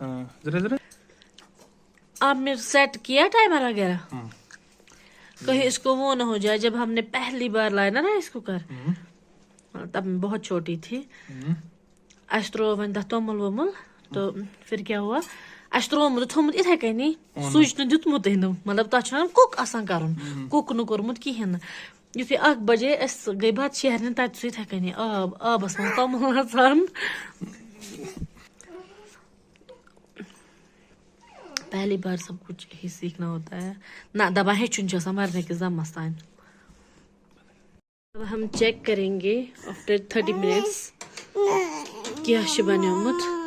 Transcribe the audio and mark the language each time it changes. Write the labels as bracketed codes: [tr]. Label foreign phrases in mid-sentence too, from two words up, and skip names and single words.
[hi] हाँ, जरा आपने सेट किया टाइमर वगैरह? कहीं इसको वो ना हो जाए, जब हमने पहली बार लाया ना [en] rice cooker, [hi] तब मैं बहुत छोटी थी। [ks] अश्त्रोवन तोमुल वोमुल, तो फिर क्या हुआ, अश्त्रोम थोमुत इथे कनी सुच न दितमुत मतलब तथ कुक आसान करन, कुक न कोरमुत किहन। युथे 1 बजे अस गई बात शहर तत इथे कनी आबस मन तोमुल आसान। [hi] पहली बार सब कुछ ही सीखना होता है ना, [ks] दबा हेचुन [hi] मरने के [ks] जमस तान। [hi] अब हम चेक करेंगे [en] after 30 minutes [ks] क्या बन्योमुत।